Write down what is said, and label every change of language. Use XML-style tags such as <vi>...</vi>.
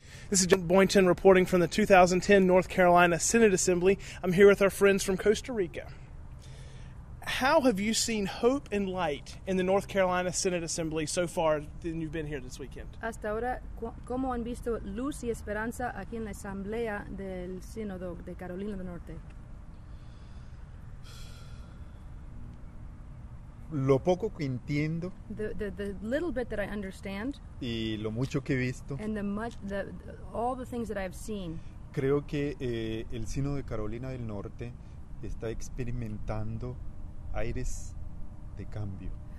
<en>This is Boynton reporting from the 2010 North Carolina Synod Assembly. I'm here with our friends from Costa Rica. How have you seen hope and light in the North Carolina Synod Assembly so far than you've been here this weekend?</en> <es>Hasta ahora, ¿cómo han visto luz y esperanza aquí en la Asamblea del Sínodo de Carolina del Norte? Lo poco que entiendo</es> <en>The little bit that I understand</en> <es>y lo mucho que he visto,</es> <en>and all the things that I have seen,</en> <es>creo que el Sínodo de Carolina del Norte está experimentando aires de cambio.</es>